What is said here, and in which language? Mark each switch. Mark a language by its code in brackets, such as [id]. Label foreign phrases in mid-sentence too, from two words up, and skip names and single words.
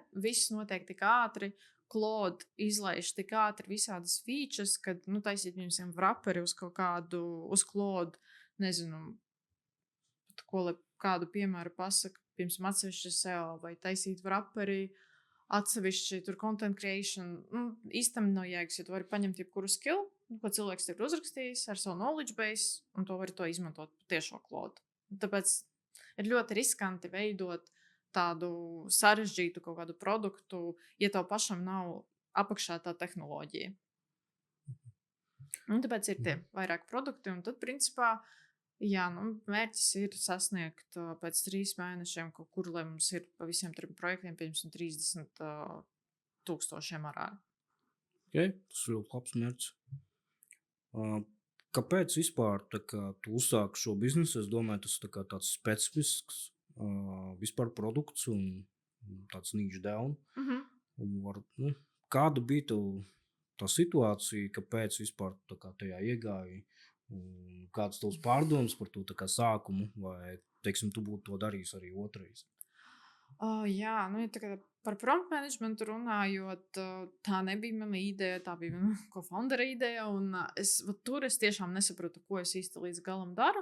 [lv] Viss notiek tik ātri, Claude izlaiž tik ātri visādas features, kad, taisīt viņiem wrapperi uz kaut kādu, uz Claude, nezinu, kādu piemēru pasaka, piemēram, atsevišķi SEO vai taisīt wrapperi, atsevišķi tur [en] content creation, [lv] īstam nav jēgas, ja tu vari paņemt jebkuru skill, ko cilvēks tev ir uzrakstījis ar savu [en] knowledge base, [lv] un to var izmantot tiešo Claude. Tāpēc ir ļoti riskanti veidot tādu sarežģītu kaut kādu produktu, ja tev pašam nav apakšā tā tehnoloģija. Un tāpēc ir tie vairāk produkti, un tad, principā, jā, mērķis ir sasniegt pēc 3 mēnešiem kaut kur, lai mums ir pa visiem 3 projektiem, piemēram, 30,000 MRR. Ok, tas ir ļoti labs mērķis. Kāpēc vispār tu uzsāki šo biznesu? Es domāju, tas ir tāds specifisks vispār produkts un tāds [en] niche down. [lv] Kāda bija tā situācija, kāpēc vispār tajā iegāji? Kāds tavs pārdoms par to sākumu, vai, teiksim, tu būtu to darījis arī otrais? Jā, ja par [en] prompt managementu [lv] runājot, tā nebija mana ideja, tā bija mana co-foundera ideja, un tur es tiešām nesapratu, ko es īsti līdz galam daru.